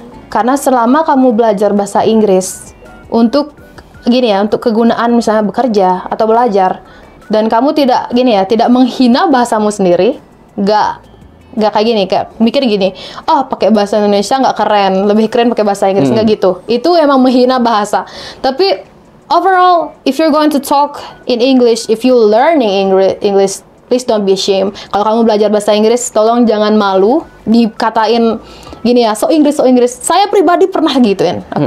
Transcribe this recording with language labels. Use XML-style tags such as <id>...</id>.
<id>Karena selama kamu belajar bahasa Inggris untuk untuk kegunaan misalnya bekerja atau belajar dan kamu tidak tidak menghina bahasamu sendiri, nggak kayak mikir pakai bahasa Indonesia nggak keren, lebih keren pakai bahasa Inggris, nggak gitu. Itu emang menghina bahasa. Tapi</id> <en>overall, if you're going to talk in English, if you learning English, please don't be ashamed.</en> <id>Kalau kamu belajar bahasa Inggris, tolong jangan malu dikatain so Inggris. Saya pribadi pernah gituin.</id>